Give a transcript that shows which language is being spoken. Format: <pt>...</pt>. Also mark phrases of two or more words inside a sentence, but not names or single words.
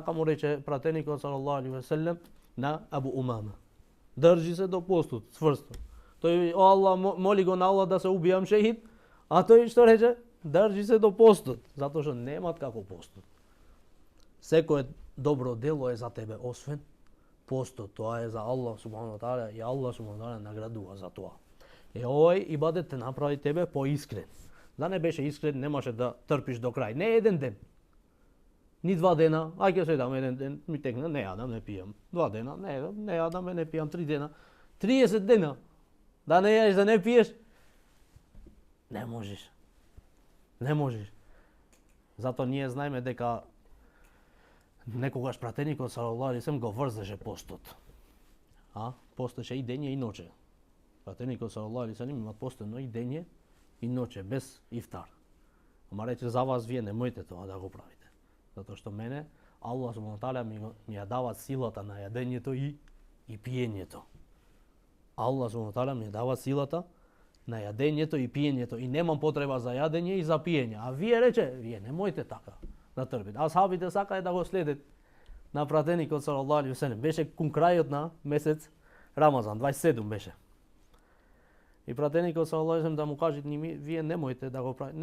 <mk>Така му рече пратеникот</mk> <ar>صلى الله عليه وسلم</ar> <mk>на Абу Умама. Држи се до постот, цврсто. Тој Allah моли го на Allah да се убијам шехид, а тој што рече? Држи се до постот, затоа што немат како постот. Секое добро дело е за тебе, освен постот. Тоа е за</mk> <ar>الله سبحانه وتعالى</ar> <mk>и</mk> <ar>الله سبحانه وتعالى</ar> <mk>наградува за тоа. Овој ибадет те направи тебе поискрен. Да не беше искрен, немаше да трпиш до крај. Не еден ден. Ни 2 дена, ќе се дам еден ден, ми текна, не јадам, не пијам. 2 дена, не јадам, не пијам, 3 дена. 30 дена. Да не јадеш, да не пиеш. Не можеш. Не можеш. Зато ние знаеме дека некогаш пратеникот</mk> <ar>صلى الله عليه وسلم</ar> <mk>го врзеше постот. Постеше и дење и ноќе. Пратеникот</mk> <ar>صلى الله عليه وسلم</ar> <mk>има постено и дење и ноќе без ифтар. Ама рече за вас вие немојте тоа да го правите. Затоа што мене Аллах</mk> <ar>سبحانه وتعالى</ar> <mk>ми ја дава силата на јадењето и пиењето. Аллах</mk> <ar>سبحانه وتعالى</ar> <mk>ми ја дава силата на јадењето и пиењето и немам потреба за јадење и за пиење. А вие рече, вие немојте така да трпите. Асхабите сакаат да го следат на пратеникот</mk> <ar>صلى الله عليه وسلم.</ar> <mk>Беше кон крајот на месец Рамазан, 27 беше. И пратеникот</mk> <ar>صلى الله عليه وسلم</ar> <mk>да му каже вие немојте да го правите.</mk>